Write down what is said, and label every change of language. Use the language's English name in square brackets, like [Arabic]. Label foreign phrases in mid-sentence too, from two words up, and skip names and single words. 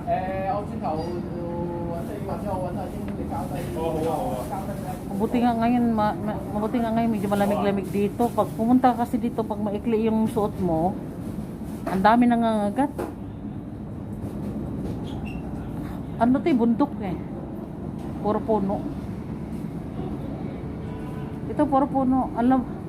[Cantonese] 我轉頭或者我揾下英你交低。好啊好啊。 [Filipino] Mabuti nga ngayon medyo malamig-lamig dito. Pag pumunta kasi dito, pag maikli yung suot mo, ang dami nangangagat. Ano 'to, bundok eh. Puro puno. Ito puro puno. Alam.